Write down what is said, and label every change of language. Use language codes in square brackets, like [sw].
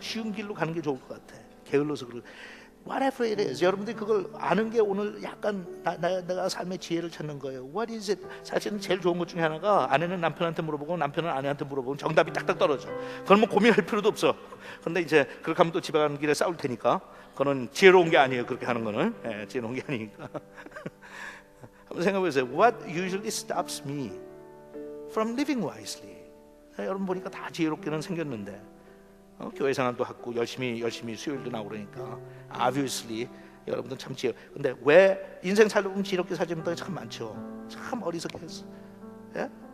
[ko] 쉬운 길로 가는 게 좋을 것 같아. 게을러서 그래. [en] Whatever it is, [ko] 여러분들이 그걸 아는 게 오늘 약간 내가 삶의 지혜를 찾는 거예요. [en] What is it? [ko] 사실은 제일 좋은 것 중에 하나가 아내는 남편한테 물어보고 남편은 아내한테 물어보면 정답이 딱딱 떨어져. 그건 뭐 고민할 필요도 없어. 근데 이제 그렇게 하면 또 집에 가는 길에 싸울 테니까 그거는 지혜로운 게 아니에요. 그렇게 하는 거는 지혜로운 게 아니니까. 한번 생각해 보세요. [en] What usually stops me from living wisely? [ko] 여러분 보니까 다 지혜롭게는 생겼는데 교회 생활도 하고 열심히 수요일도 나오고 그러니까 obviously 여러분들 참 지혜. 근데 왜 인생 살다 보면 지혜롭게 살지 못하는 게 참 많죠. 참 어리석게 했어. 예?